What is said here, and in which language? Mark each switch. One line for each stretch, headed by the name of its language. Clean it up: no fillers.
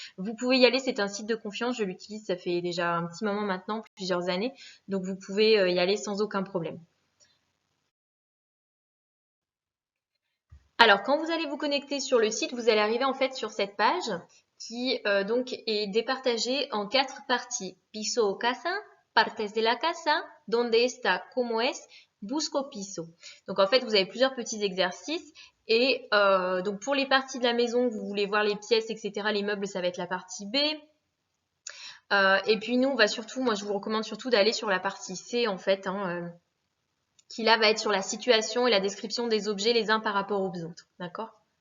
French: Vous pouvez y aller, c'est un site de confiance, je l'utilise, ça fait déjà un petit moment maintenant, plusieurs années, donc vous pouvez y aller sans aucun problème. Alors quand vous allez vous connecter sur le site, vous allez arriver en fait sur cette page qui donc est départagée en 4 parties.
Spanish: Piso o casa, partes de la casa, donde está, como es, busco piso.
French: Donc en fait, vous avez plusieurs petits exercices et donc pour les parties de la maison, vous voulez voir les pièces, etc. Les meubles, ça va être la partie B. Et puis nous, on va surtout, moi je vous recommande surtout d'aller sur la partie C en fait, hein, qui là va être sur la situation et la description des objets les uns par rapport aux autres. D'accord?